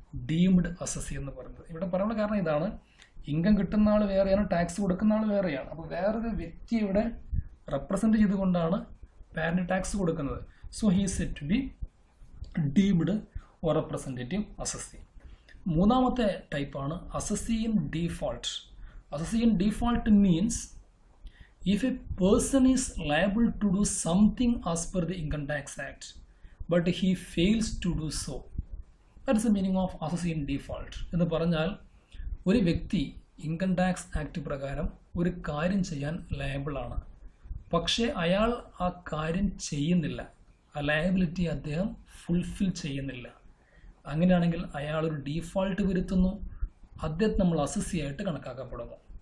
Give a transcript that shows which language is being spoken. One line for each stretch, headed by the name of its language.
Malayalam: Deemed assessee എന്ന് പറയുന്നത്. ഇവിടെ പറയാനുള്ള കാരണം ഇതാണ്: ഇൻകം കിട്ടുന്ന ആൾ വേറെയാണ്, ടാക്സ് കൊടുക്കുന്ന ആൾ വേറെയാണ്. അപ്പോൾ വേറൊരു വ്യക്തി ഇവിടെ റെപ്രസെൻ്റ് ചെയ്തുകൊണ്ടാണ് പാരന്റ് ടാക്സ് കൊടുക്കുന്നത്.
English: So he is said to be deemed or representative assessee.
Malayalam: മൂന്നാമത്തെ ടൈപ്പാണ് assessee in default.
English: Assessee in default means if a person is liable to do something as per the Income Tax Act but he fails to do so, that is the meaning of assessee in default.
Malayalam: എന്ന് പറഞ്ഞാൽ ഒരു വ്യക്തി income tax act പ്രകാരം ഒരു കാര്യം ചെയ്യാൻ ലയബിളാണ്, പക്ഷേ അയാൾ ആ കാര്യം ചെയ്യുന്നില്ല, ആ ലയബിലിറ്റി അദ്ദേഹം ഫുൾഫിൽ ചെയ്യുന്നില്ല. അങ്ങനെയാണെങ്കിൽ അയാൾ ഒരു ഡീഫോൾട്ട് വരുത്തുന്നു, അദ്ദേഹത്തെ നമ്മൾ അസസി ആയിട്ട് കണക്കാക്കപ്പെടുന്നു.